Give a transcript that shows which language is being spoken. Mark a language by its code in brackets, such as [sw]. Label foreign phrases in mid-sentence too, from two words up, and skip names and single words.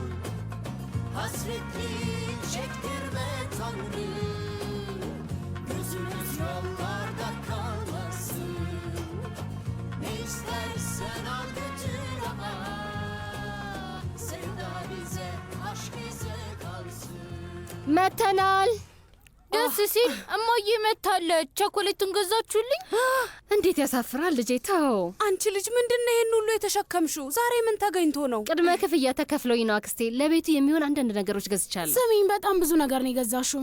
[tr] Hasretli çektirme Tanrım. Gözümüz yollarda kalmasın. Ne istersen al götür ama sevda bize, aşk bize kalsın. [am] መተናል። ደስ ሲል እማዬ መታለች። ቸኮሌቱን ገዛችሁልኝ? እንዴት ያሳፍራል ልጄ። ተው አንቺ ልጅ ምንድነው ይሄን ሁሉ የተሸከምሽው? ዛሬ ምን ተገኝቶ ነው? ቅድመ ክፍያ ተከፍሎኝ ነው አክስቴ። ለቤቱ የሚሆን አንዳንድ ነገሮች ገዝቻለሁ። ስሚኝ፣ በጣም ብዙ ነገር ነው የገዛሽው።